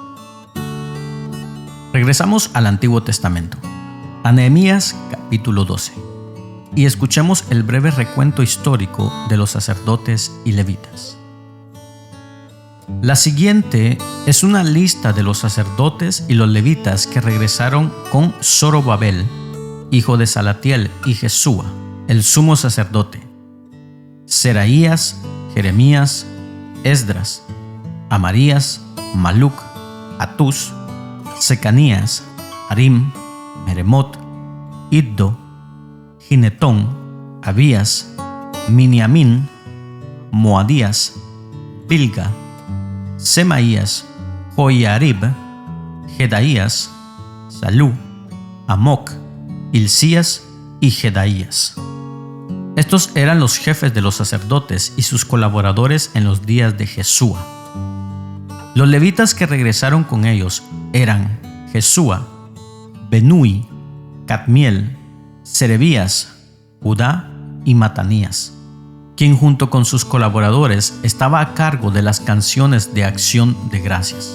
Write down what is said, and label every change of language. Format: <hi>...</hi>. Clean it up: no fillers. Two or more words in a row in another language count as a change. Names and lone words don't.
<es>Regresamos al Antiguo Testamento, a Nehemías capítulo 12, y escuchemos el breve recuento histórico de los sacerdotes y levitas. La siguiente es una lista de los sacerdotes y los levitas que regresaron con Zorobabel, hijo de Salatiel, y Jesúa, el sumo sacerdote, Seraías, Jeremías, Esdras, Amarías, Maluc, Atús, Secanías, Harim, Meremot, Iddo, Ginetón, Abías, Miniamín, Moadías, Bilga, Semaías, Joiarib, Jedaías, Salú, Amoc, Hilcías y Jedaías. Estos eran los jefes de los sacerdotes y sus colaboradores en los días de Jesúa. Los levitas que regresaron con ellos eran Jesúa, Benui, Cadmiel, Serebías, Judá y Matanías, quien junto con sus colaboradores estaba a cargo de las canciones de acción de gracias.</es>